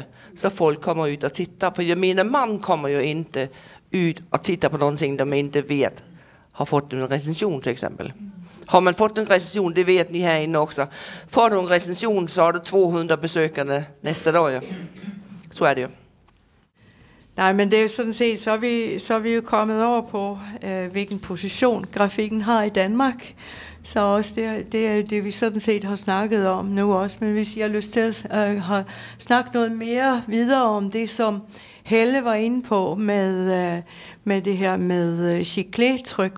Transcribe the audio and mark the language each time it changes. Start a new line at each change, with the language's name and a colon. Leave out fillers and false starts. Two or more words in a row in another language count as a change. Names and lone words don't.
Swedish: Så folk kommer ut och tittar. För jag menar, man kommer ju inte ut och titta på någonting de inte vet har fått en recension till exempel. Har man fått en recension, det vet ni här inne också. Får du en recension så har du 200 besökande nästa dag. Ja. Så är det ju.
Danish: Nej, men det er sådan set, så er vi jo kommet over på, hvilken position grafikken har i Danmark. Så også det er det, vi sådan set har snakket om nu også. Men hvis I har lyst til at snakke noget mere videre om det, som Helle var inde på med det her med chiclet-tryk.